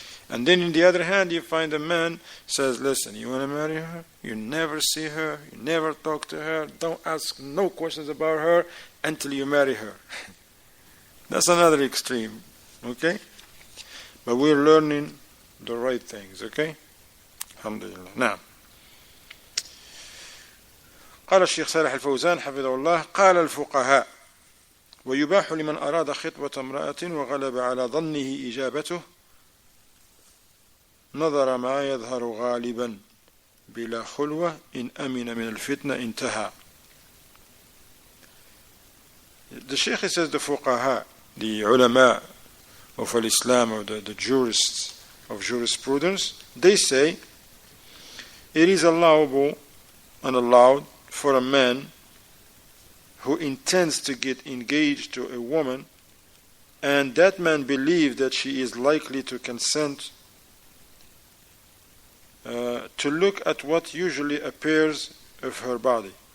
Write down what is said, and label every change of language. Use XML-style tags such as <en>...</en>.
<en>And then on the other hand, you find a man says, listen, you want to marry her? You never see her, you never talk to her, don't ask no questions about her until you marry her. That's another extreme, okay? But we're learning the right things, okay?</en> <ar>Alhamdulillah. Now, قال الشيخ صالح الفوزان حفظه الله قال الفقهاء ويباح لمن أراد خطبة امرأة وغلب على ظنه إجابته نظر ما يظهر غالبا بلا خلوة إن أمن من الفتنة انتهى.</ar> <en>The Sheikh says the fuqaha, the ulama of Islam, or the jurists of jurisprudence, they say it is allowable and allowed for a man who intends to get engaged to a woman, and that man believes that she is likely to consent, to look at what usually appears of her body.</en>